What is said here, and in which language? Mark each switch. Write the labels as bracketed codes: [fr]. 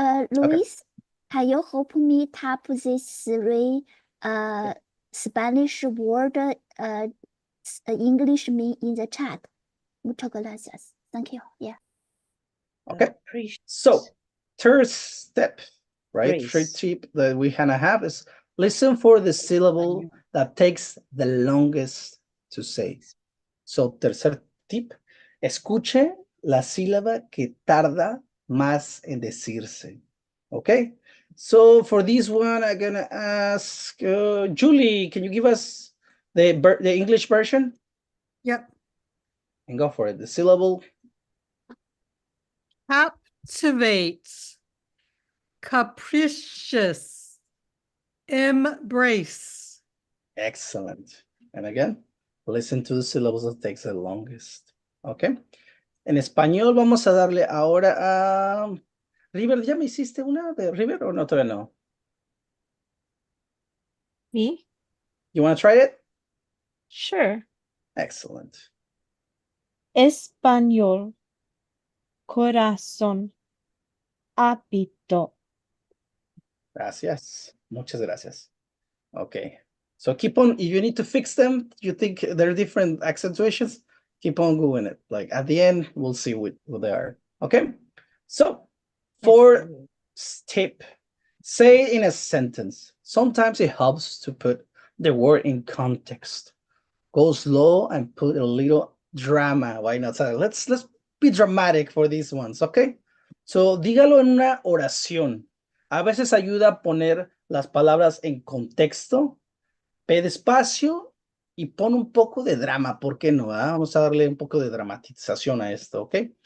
[en] Luis, can you help me type these 3 Spanish word English mean in the chat? [es] Muchas gracias. [en] Thank you. Yeah. Okay. So third step, right? Brace. Third tip that we kind of have is listen for the syllable that takes the longest to say. [es] So, tercer tip, escuche la sílaba que tarda más en decirse. [en] Okay? So, for this one, I'm going to ask Julie, can you give us the English version? Yep. And go for it. The syllable. Captivates. Capricious. Embrace. Excellent. And again, listen to the syllables that takes the longest. Okay. [es] En español vamos a darle ahora a River. ¿Ya me hiciste una de River o no? Todavía no. [en] Me? You want to try it? Sure. Excellent. [es] Español. Corazón. Hábito. Gracias. Muchas gracias. Okay. [en] So keep on, if you need to fix them, you think they're different accentuations, keep on doing it. Like at the end, we'll see what they are. Okay. So for tip, say in a sentence. Sometimes it helps to put the word in context. Go slow and put a little drama. Why not? So let's be dramatic for these ones, okay? [es] So dígalo en una oración. A veces ayuda a poner las palabras en contexto. Ve despacio y pon un poco de drama, ¿por qué no? Vamos a darle un poco de dramatización a esto, ¿ok?